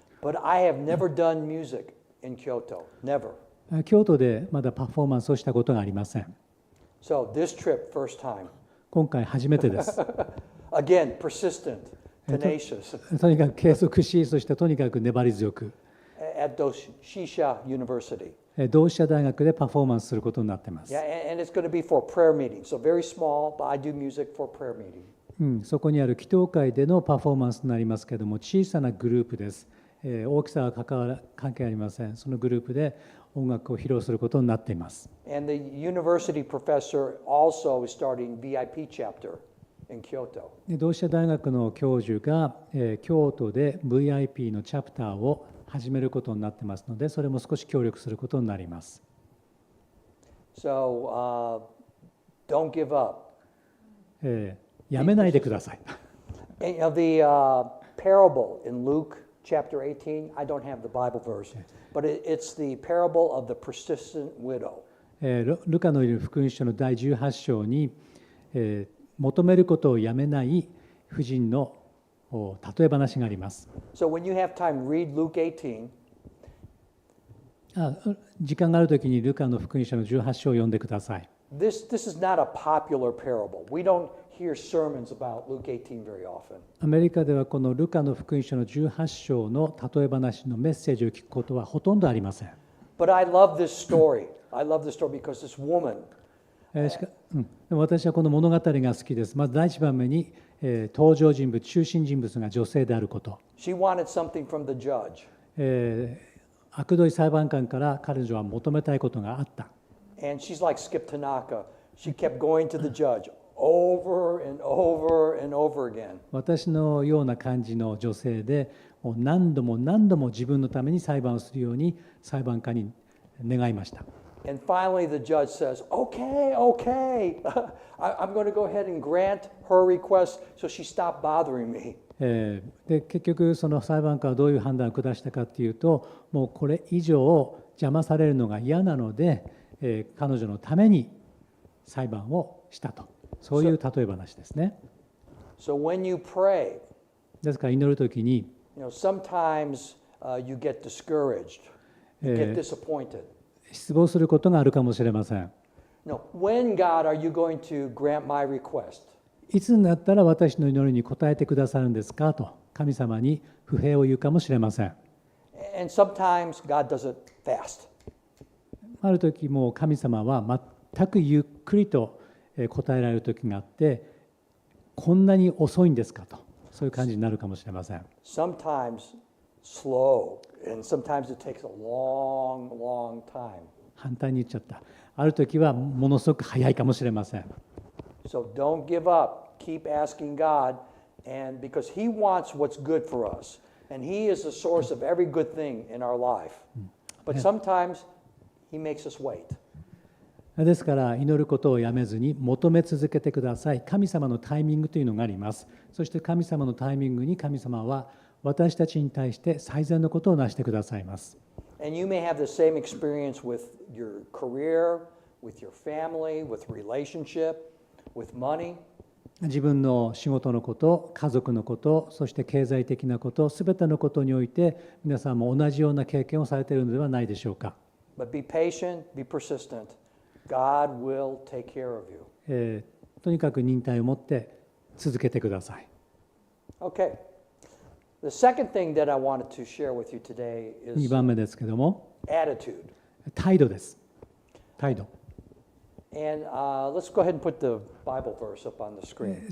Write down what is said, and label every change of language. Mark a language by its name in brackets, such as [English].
[English] But I have never done music in Kyoto. Never. [Japanese] 京都でまだパフォーマンスをしたことがありません。 [English] So this trip, first time. [Japanese] 今回初めてです。 [English] Again, persistent, tenacious. [Japanese] とにかく継続し、そしてとにかく粘り強く。 [English] At Doshisha University. [Japanese] 同志社大学でパフォーマンスすることになっています。 [English] Yeah, and it's going to be for prayer meetings. So very small, but I do music for prayer meeting. [Japanese] そこにある祈祷会でのパフォーマンスになりますけれども、小さなグループです。大きさは関係ありません。そのグループで音楽を披露することになっています。 [English] And the university professor also is starting VIP chapter in Kyoto. [Japanese] 同志社大学の教授が、京都で VIP のチャプターを始めることになってますので、それも少し協力することになります。 [English] So, don't give up. [Japanese] やめないでください。 [English] And, the parable in Luke chapter 18, I don't have the Bible verse, but it's the parable of the persistent widow. [Japanese] ルカのいる福音書の第18章に、求めることをやめない婦人の例え話があります。 [English] So when you have time, read Luke 18. [Japanese] 時間があるときにルカの福音書の18章を読んでください。 [English] This is not a popular parable. We don't hear sermons about Luke 18 very often. [Japanese] アメリカではこのルカの福音書の18章の例え話のメッセージを聞くことはほとんどありません。 [English] But I love this story. I love this story because this woman, [Japanese] でも私はこの物語が好きです。まず第一番目に、登場人物、中心人物が女性であること。 [English] she wanted something from the judge. [Japanese] 悪どい裁判官から彼女は求めたいことがあった。 [English] And she's like Skip Tanaka. She kept going to the judge over and over and over again. [Japanese] 私のような感じの女性で、もう何度も何度も自分のために裁判をするように裁判官に願いました。 [English] And finally the judge says, okay, I'm going to go ahead and grant her request so she stopped bothering me. [Japanese] で結局その裁判官はどういう判断を下したかというと、もうこれ以上邪魔されるのが嫌なので、彼女のために裁判をしたと、そういう例え話ですね。 [English] So when you pray, [Japanese] ですから祈るときに、 [English] sometimes you get discouraged, you get disappointed. [Japanese] 失望することがあるかもしれません。 [English] No, when God are you going to grant my request? [Japanese] いつになったら私の祈りに応えてくださるんですかと神様に不平を言うかもしれません。 [English] And sometimes God does it fast. [Japanese] ある時もう神様は全くゆっくりと答えられる時があって、こんなに遅いんですかと、そういう感じになるかもしれません。 [English] Sometimes slow, and sometimes it takes a long, long time. [Japanese] 反対に言っちゃった。ある時はものすごく早いかもしれません。 [English] So don't give up. Keep asking God, and because He wants what's good for us, and He is the source of every good thing in our life. But sometimes He makes us wait. [Japanese] ですから祈ることをやめずに求め続けてください。神様のタイミングというのがあります。そして神様のタイミングに神様は私たちに対して最善のことをなしてくださいます。 [English] And you may have the same experience with your career, with your family, with relationship, with money. [Japanese] 自分の仕事のこと、家族のこと、そして経済的なこと、すべてのことにおいて皆さんも同じような経験をされているのではないでしょうか。 [English] But be patient, be persistent. God will take care of you. [Japanese] とにかく忍耐を持って続けてください。 [English] Okay. The second thing that I wanted to share with you today [Japanese] 2 [English] is [Japanese] 番目ですけども、 [English] attitude. [Japanese] 態度です。態度。 [English] And let's go ahead and put the Bible verse up on the screen.